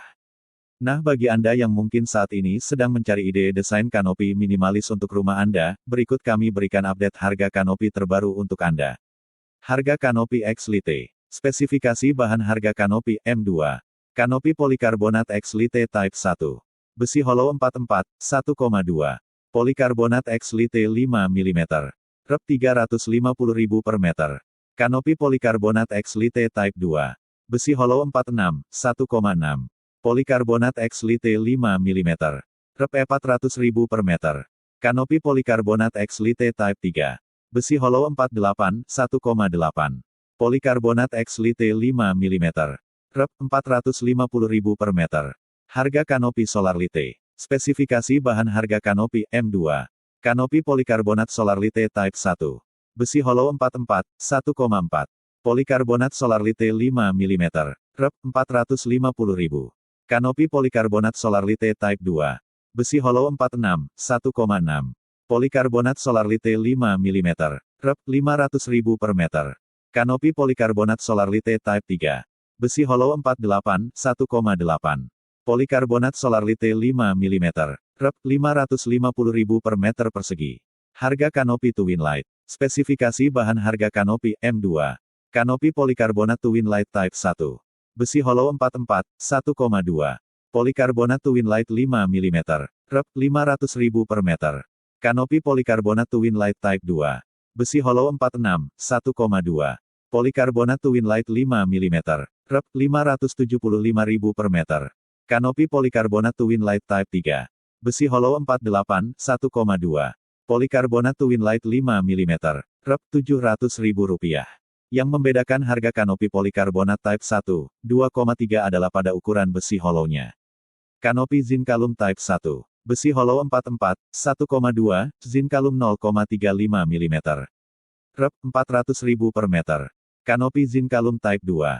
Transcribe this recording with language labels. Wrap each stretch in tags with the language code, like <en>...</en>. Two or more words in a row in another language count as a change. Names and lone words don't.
<id>Nah, bagi Anda yang mungkin saat ini sedang mencari ide desain kanopi minimalis untuk rumah Anda, berikut kami berikan update harga kanopi terbaru untuk Anda. Harga kanopi X Lite. Spesifikasi bahan harga kanopi M2. Kanopi polikarbonat X Lite Type 1. Besi hollow 44, 1,2. Polikarbonat X Lite 5 mm. Rep 350.000 per meter. Kanopi polikarbonat X Lite Type 2. Besi hollow 46, 1,6. Polikarbonat X Lite 5 mm. Rep 400.000 per meter. Kanopi polikarbonat X Lite Type 3. Besi hollow 48, 1,8. Polikarbonat X Lite 5 mm. Rep 450.000 per meter. Harga kanopi Solar Lite. Spesifikasi bahan harga kanopi M2. Kanopi polikarbonat Solar Lite Type 1. Besi hollow 44, 1,4. Polikarbonat Solar Lite 5 mm. Rep 450.000. Kanopi polikarbonat Solar Lite Type 2. Besi hollow 46, 1,6. Polikarbonat Solar Lite 5 mm. Rep 500.000 per meter. Kanopi polikarbonat Solar Lite Type 3. Besi hollow 48, 1,8. Polikarbonat Solar Lite 5 mm. Rep 550.000 per meter persegi. Harga kanopi Twin Light. Spesifikasi bahan harga kanopi M2. Kanopi polikarbonat Twin Light Type 1. Besi hollow 44, 1,2. Polikarbonat Twin Light 5 mm. Rep 500.000 per meter. Kanopi polikarbonat Twin Light Type 2. Besi hollow 46, 1,2. Polikarbonat Twin Light 5 mm. Rep 575.000 per meter. Kanopi polikarbonat Twin Light Type 3. Besi hollow 48, 1,2. Polikarbonat Twin Light 5 mm. Rep 700.000 rupiah. Yang membedakan harga kanopi polikarbonat Type 1, 2,3 adalah pada ukuran besi hollownya. Kanopi Zinkalum Type 1. Besi hollow 44, 1,2, Zinkalum 0,35 mm. Rep 400.000 per meter. Kanopi Zinkalum Type 2.</id>